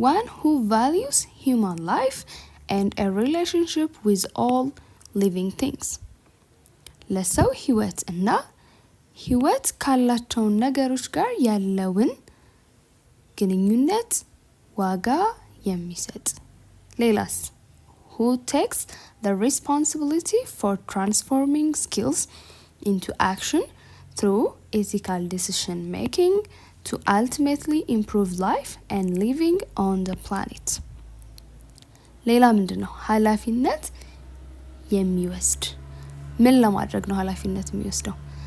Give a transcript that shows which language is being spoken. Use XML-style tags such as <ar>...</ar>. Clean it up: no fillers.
<en>one who values human life and a relationship with all living things</en> <am>ለሰው ህይወት እና ህይወት ካላቸው ነገሮች ጋር ያለውን ግንኙነት ዋጋ የሚሰጥ። ሌላስ?</am> <en>who takes the responsibility for transforming skills into action through ethical decision making to ultimately improve life and living on the planet</en> <am>ሌላ ምንድነው? ኃላፊነት የሚወስድ። ምን ለማድረግ ነው ኃላፊነት የሚወስደው?</am>